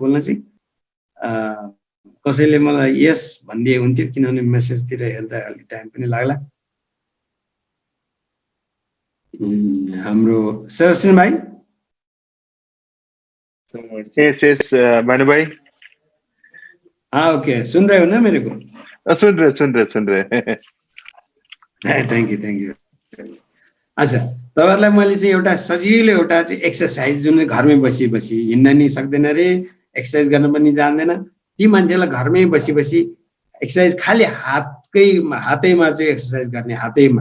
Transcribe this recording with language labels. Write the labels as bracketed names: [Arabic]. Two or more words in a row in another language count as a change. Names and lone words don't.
[Nepali] बोल्न चाहिँ कसैले मलाई यस भनिदिए हुन्थ्यो, किनभने मेसेजतिर हेर्दा अलि टाइम पनि लाग्ला। हाम्रो सेबास्टियन भाइ, यस भानु भाई, [Hindi] ओके, सुन रहे हो ना मेरे को? सुन रहे। [English] Thank you. [Nepali] अच्छा, तपाईहरुलाई मैले चाहिँ एउटा सजिलो एउटा चाहिँ एक्सरसाइज जुन घरमै बसी हिँड्न नि सक्दैन रे, एक्सरसाइज गर्न पनि जान्दैन, ती मान्छेलाई घरमै बसी एक्सरसाइज खाली हातैमा चाहिँ एक्सरसाइज गर्ने, हातैमा।